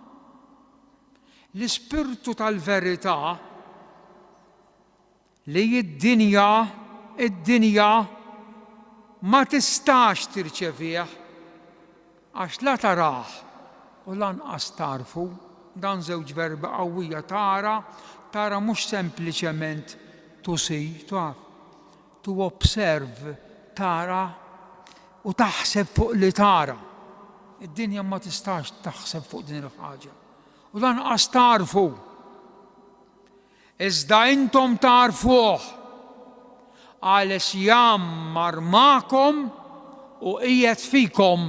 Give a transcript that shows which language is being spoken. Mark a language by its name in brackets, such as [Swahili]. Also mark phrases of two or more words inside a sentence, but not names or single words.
[Maltese] L-Ispirtu tal-verità li id-dinja ma tistax tirċevih għax la tarah u lanqas tarfu. Dan żewġ verbi qawwija tara mhux sempliċement [English] to see, to observe, [Maltese] tara u taħseb fuq li tara. Id-dinja ma tistax taħseb fuq din il-ħaġa. U lanqas tarfu. Iżda intom tarfuh għaliex jammar magħkom u qiegħed fikom.